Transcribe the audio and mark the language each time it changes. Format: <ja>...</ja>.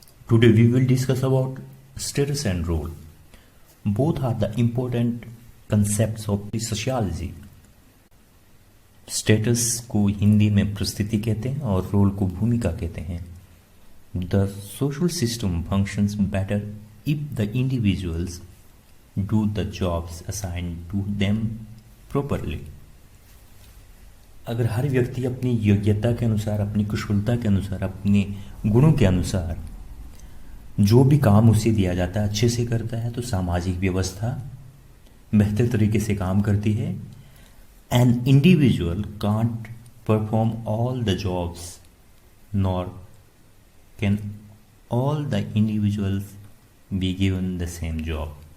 <en>Today we will discuss about status and role. Both are the important concepts of the sociology.</en> <hi>Status को हिंदी में परिस्थिति कहते हैं और रोल को भूमिका कहते हैं.</hi> <en>The social system functions better if the individuals do the jobs assigned to them properly.</en> <hi>अगर हर व्यक्ति अपनी योग्यता के अनुसार, अपनी कुशलता के अनुसार, अपने गुणों के अनुसार जो भी काम उसे दिया जाता है अच्छे से करता है तो सामाजिक व्यवस्था बेहतर तरीके से काम करती है.</hi> <en>An individual can't perform all the jobs nor can all the individuals be given the same job.</en>